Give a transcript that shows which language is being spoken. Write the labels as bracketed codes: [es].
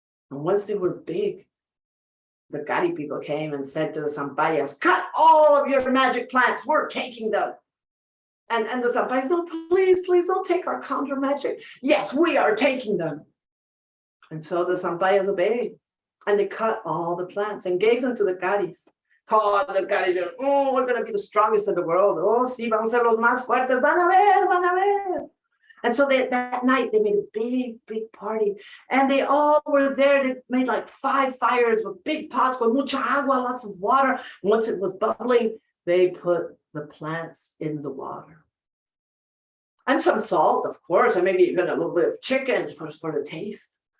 [en] And once they were big, the Gari people came and said to the Sampayas, cut all of your magic plants, we're taking them. And the Sampayas, no, please, please don't take our conjure magic. Yes, we are taking them. And so the Sampayas obeyed, and they cut all the plants and gave them to the Garis. Oh, the Garis said, oh, we're going to be the strongest in the world. [es] Oh, sí, vamos a ser los más fuertes, van a ver, van a ver. [en] And so that night they made a big, big party, and they all were there. They made like 5 fires with big pots with mucha agua, lots of water. And once it was bubbling, they put the plants in the water. And some salt, of course, and maybe even a little bit of chicken for the taste.